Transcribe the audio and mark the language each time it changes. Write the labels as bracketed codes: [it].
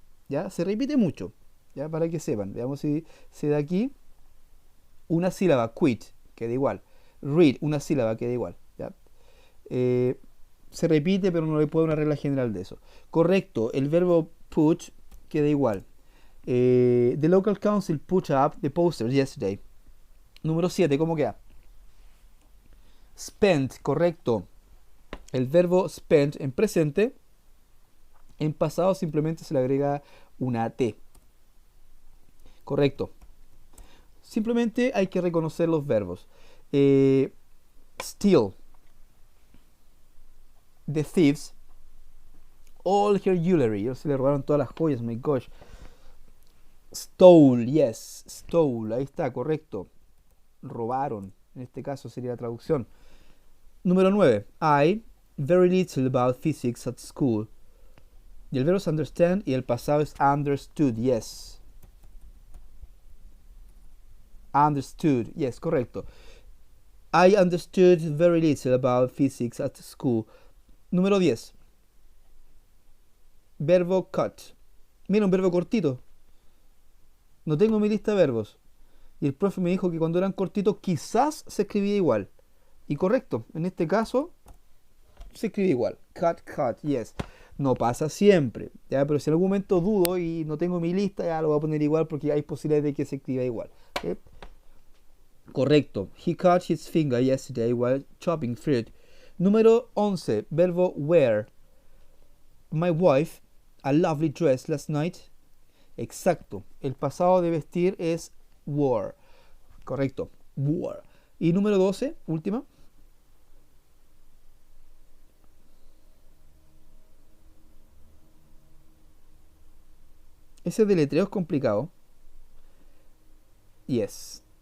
[es] ¿Ya? Se repite mucho. ¿Ya? Para que sepan. Veamos si se da aquí. Una sílaba, quit, queda igual. Read, una sílaba, queda igual. ¿Ya? Se repite, pero no le puedo dar una regla general de eso. Correcto, el verbo put queda igual. [en] The local council put up the posters yesterday. [es] Número 7, ¿cómo queda? Spent, correcto. El verbo spent en presente, en pasado simplemente se le agrega una T. Correcto. Simplemente hay que reconocer los verbos. [en] Steal. The thieves all her jewelry. [es] Se le robaron todas las joyas, [en] my gosh. Stole, yes, stole, [es] ahí está, correcto. Robaron, en este caso sería la traducción. Número 9. [en] I very little about physics at school. [es] Y el verbo es understand y el pasado es understood, yes. [en] Understood, yes, correcto. I understood very little about physics at school. [es] Número 10. Verbo cut. Mira, un verbo cortito. No tengo mi lista de verbos. Y el profe me dijo que cuando eran cortitos quizás se escribía igual. Y correcto, en este caso se escribe igual. [en] Cut, yes. [es] No pasa siempre, ¿ya? Pero si en algún momento dudo y no tengo mi lista, ya lo voy a poner igual porque hay posibilidades de que se escriba igual. ¿Okay? Correcto. [en] He cut his finger yesterday while chopping fruit. [es] Número 11. Verbo wear. [en] My wife, a lovely dress last night. [es] Exacto. El pasado de vestir es wore. Correcto. Wore. Y número 12, última. Ese deletreo es complicado. Yes.